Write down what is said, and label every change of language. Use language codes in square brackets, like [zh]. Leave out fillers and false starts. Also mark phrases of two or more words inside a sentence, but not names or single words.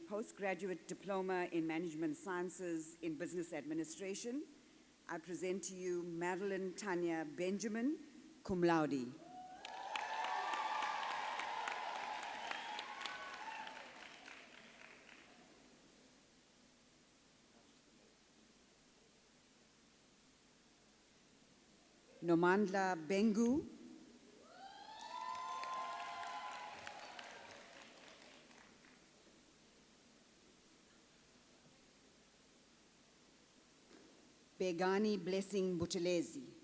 [en] Postgraduate Diploma in Management Sciences in Business Administration, I present to you Madeline Tanya Benjamin, [la] cum laude. [en] Nomandla Bengu, Begani Blessing Buthelezi.